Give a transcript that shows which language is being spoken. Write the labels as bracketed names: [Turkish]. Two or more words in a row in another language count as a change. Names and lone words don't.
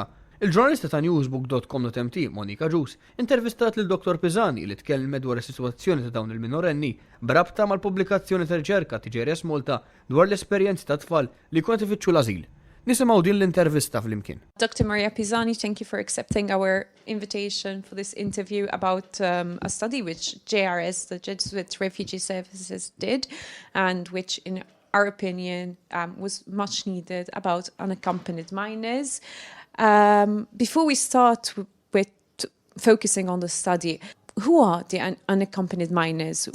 [Maltese] Il-ġurnalista ta' newsbook.com.mt Monika Ġus intervistat lil Dr. Pisani li tkellmet dwar is-sitwazzjoni ta' dawn il-minorenni brabta mal-pubblikazzjoni ta' riċerka ta' JRS Malta dwar l-esperjenzi ta' tfal li jkunu ifittxu l-ażil. Nisimgħu din l-intervista fl-imkien. Dr. Maria Pisani, [English] thank you for accepting our invitation for this interview about a study which JRS, the Jesuit Refugee Services, did, and which, in our opinion, was much needed about unaccompanied minors. Before we start with focusing on the study, who are the unaccompanied minors?